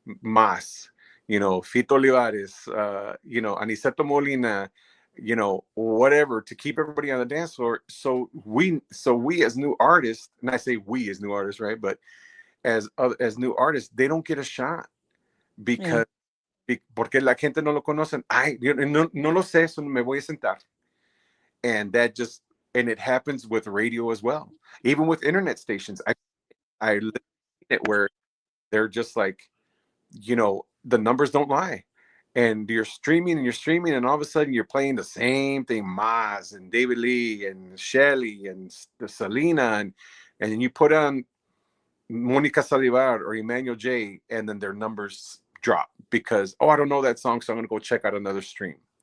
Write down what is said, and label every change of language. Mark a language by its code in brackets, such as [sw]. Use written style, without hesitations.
[en] Mas, Fito Olivares, Aniceto Molina, whatever, to keep everybody on the dance floor. So we as new artists, and I say we as new artists, right? But as new artists, they don't get a shot because [es] porque la gente no lo conocen. Ay, no lo sé, so me voy a sentar. [en] And it happens with radio as well. Even with internet stations. I live in it where they're just like, the numbers don't lie. And you're streaming and all of a sudden you're playing the same thing, Maz and David Lee and Shelly and Selena, and then you put on Monica Salivar or Emmanuel J, and then their numbers drop because, I don't know that song, so I'm gonna go check out another stream.